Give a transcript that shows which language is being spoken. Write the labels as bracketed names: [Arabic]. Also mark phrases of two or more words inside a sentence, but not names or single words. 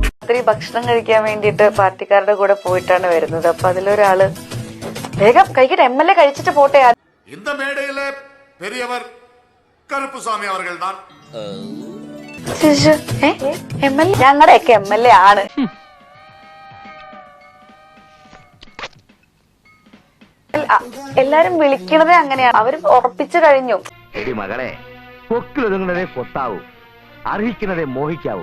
[Malayalam] രാത്രി ഭക്ഷണം കഴിക്കാൻ വേണ്ടിയിട്ട് പാർട്ടിക്കാരുടെ കൂടെ പോയിട്ടാണ് വരുന്നത്. അപ്പൊ അതിലൊരാള് വേഗം കഴിക്കട്ടെ, MLA കഴിച്ചിട്ട് പോട്ടെ. [Tamil] இந்த மேடையில பெரியவர் கருப்புசாமி அவர்கள் தான். [Malayalam] MLA ഞങ്ങളുടെയൊക്കെ MLA ആണ്. എല്ലാരും വിളിക്കണതേ അങ്ങനെയാണ്. അവര് ഉറപ്പിച്ചു കഴിഞ്ഞു. മകളെ പൊക്കിലൊതുങ്ങുന്നതേ കൊത്താവൂ, അർഹിക്കുന്നതേ മോഹിക്കാവൂ.